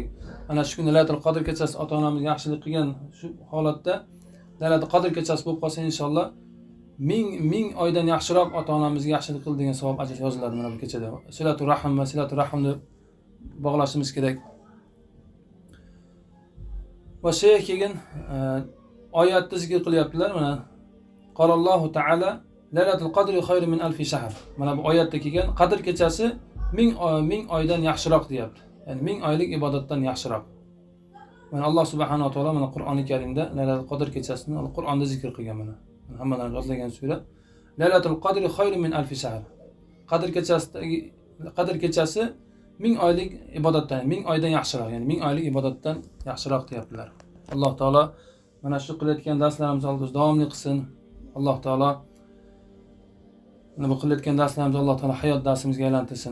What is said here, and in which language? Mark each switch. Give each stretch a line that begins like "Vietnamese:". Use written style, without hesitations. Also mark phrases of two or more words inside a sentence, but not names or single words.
Uzbek: Ana shu kunda Lailatul Qadr kechasi ota-onamizga yaxshilik qilgan shu holatda Lailatul Qadr kechasi bo'lib qolsa inshaalloh ming oydan yaxshiroq ota-onamizga yaxshilik qil degan savob ajr yoziladi mana bu kechada.
Arabic: صلة الرحم
Uzbek: va
Arabic: صلة الرحم
Uzbek: bog'lashimiz kerak. Va keyin oyatda zikr qilyaptilar mana.
Arabic: قال الله تعالى ليلة القدر خير من ألف شهر.
Uzbek: Mana bu oyatda kelgan Qadr kechasi ming oydan yaxshiroq deyapti. Ya'ni 1000 oylik ibodatdan yaxshiroq. Mana Alloh
Arabic: سبحانه وتعالى
Uzbek: mana Qur'oni Karimda Lailatul Qadr kechasini Qur'onda zikr qilgan mana. Hammalarni yozlagan sura.
Arabic: ليلة القدر خير من ألف شهر.
Uzbek: Qadr kechasi 1000 oylik ibodatdan, 1000 oydan yaxshiroq, ya'ni 1000 oylik ibodatdan yaxshiroq deyaptilar. Alloh taolo mana shu qilayotgan darslarimizni oldimizda davomli qilsin. Alloh taolo bu qilayotgan darslarimizni Alloh taolo hayot darsimizga aylantirsin.